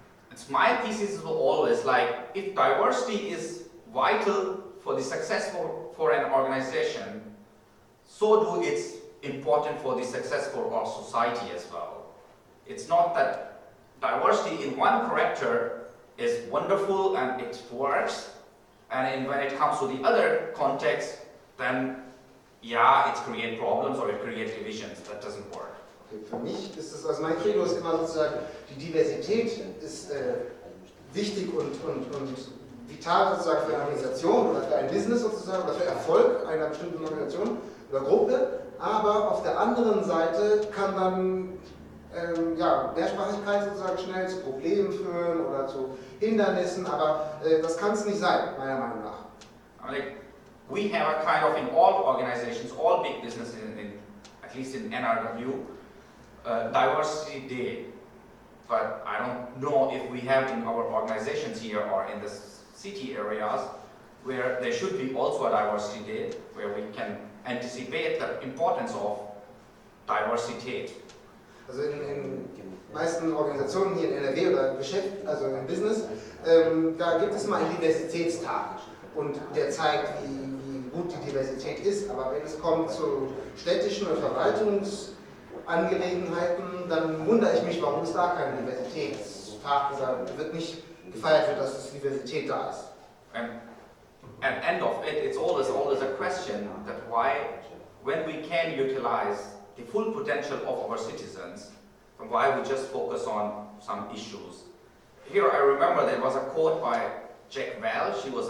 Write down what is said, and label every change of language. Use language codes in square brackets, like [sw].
[en] It's my thesis is always like, if diversity is vital for the success for an organization, so do it's important for the success for our society as well. It's not that diversity in one character is wonderful and it works, and when it comes to the other context, then yeah, it creates problems or it creates divisions. That doesn't work. [de] Okay, für mich ist es, also mein Credo ist immer sozusagen, die Diversität ist wichtig und vital sozusagen für eine Organisation oder für ein Business sozusagen oder für Erfolg einer bestimmten Organisation oder Gruppe, aber auf der anderen Seite kann dann Mehrsprachigkeit sozusagen schnell zu Problemen führen oder zu Hindernissen, aber das kann es nicht sein, meiner Meinung nach. [en] Like, we have a kind of, in all organizations, all big businesses, at least in NRW, diversity day. But I don't know if we have in our organizations here or in the city areas where there should be also a diversity day, where we can anticipate the importance of diversity. [de] Also in den meisten Organisationen hier in NRW oder Geschäft, also im Business, da gibt es mal einen Diversitätstag und der zeigt, wie gut die Diversität ist. Aber wenn es kommt zu städtischen und Verwaltungsangelegenheiten, dann wundere ich mich, warum es da keinen Diversitätstag oder wird nicht gefeiert wird, dass Diversität da ist. [en] And at end of it, it's always a question that why, when we can utilize the full potential of our citizens, and why we just focus on some issues. Here I remember there was a quote by Jack Welch.